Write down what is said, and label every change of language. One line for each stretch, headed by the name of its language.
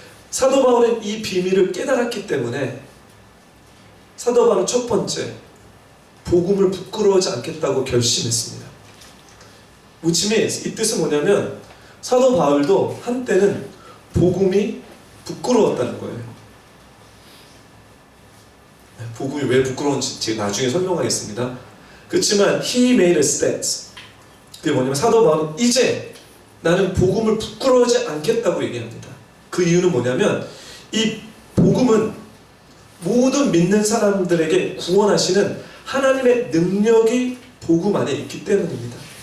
Korean: 사도 바울은 이 비밀을 깨달았기 때문에 사도 바울은 첫 번째 복음을 부끄러워하지 않겠다고 결심했습니다.
English: Which means
Korean: 이 뜻은 뭐냐면 사도 바울도 한때는 복음이 부끄러웠다는 거예요. 복음이 왜 부끄러운지 제가 나중에 설명하겠습니다. 그렇지만
English: he made a stance.
Korean: 그게 뭐냐면 사도 바울은 이제 나는 복음을 부끄러워하지 않겠다고 얘기합니다. 그 이유는 뭐냐면 이 복음은 모든 믿는 사람들에게 구원하시는 하나님의 능력이 복음 안에 있기 때문입니다.